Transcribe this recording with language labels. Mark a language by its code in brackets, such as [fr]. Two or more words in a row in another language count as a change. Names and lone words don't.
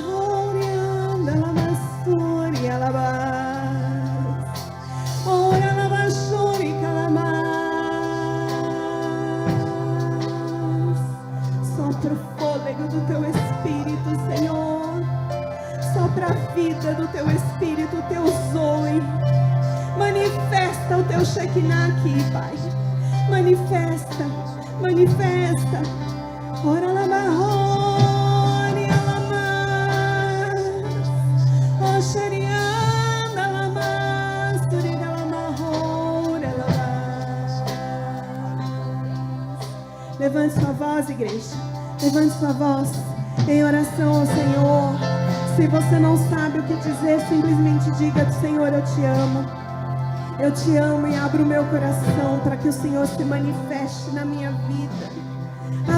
[pt] Sopra o fôlego do Teu Espírito, Senhor. Sopra a vida do Teu Espírito, o Teu Zoe. Manifesta o Teu Shekinah aqui, Pai. Manifesta, manifesta. Ora lá, marrone, alamar. Oxerianda, alamar. Suriga, alamar, alamar. Levante sua voz, igreja. Levante sua voz em oração ao Senhor. Se você não sabe o que dizer, simplesmente diga: Senhor, eu te amo. Eu te amo e abro o meu coração para que o Senhor se manifeste na minha vida.